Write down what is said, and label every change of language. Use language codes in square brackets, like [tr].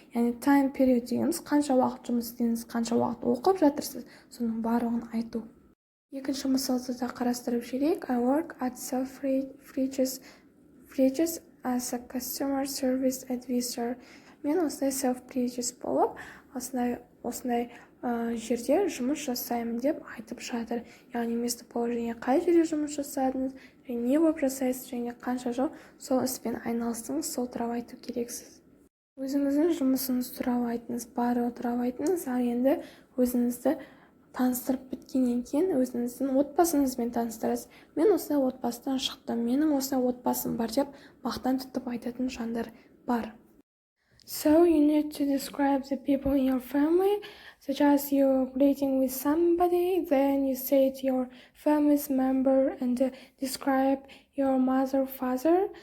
[kk] Яғни time period дегеніміз қанша уақыт жұмыс істедіңіз, қанша уақыт оқып жатырсыз, соның барлығын айту. Екінші мысалды да қарастырып жүрейік. [en] I work at Selfridges as a customer service advisor. [kk] Мен осындай Selfridges болып, осындай жерде жұмыс жасаймын деп айтып жатыр. Яғни местоположение қай жерде жұмыс жасадыңыз, және не болып жасайсыз, және қанша жыл сол іспен айналыстыңыз, сол туралы айту керексіз. Өзіңіздің жұмысыңыз туралы айтыңыз, барлығы туралы айтыңыз, ал енді өзіңізді таныстырып біткеннен кейін өзіңіздің отбасыңызбен таныстырасыз. Мен осындай отбасыдан шықтым, менің осындай отбасым бар деп мақтан тұтып айтатын жандар бар. [en] So you need to describe the people in your family, such as you're greeting with somebody, then you say to your family's member and describe your mother, father.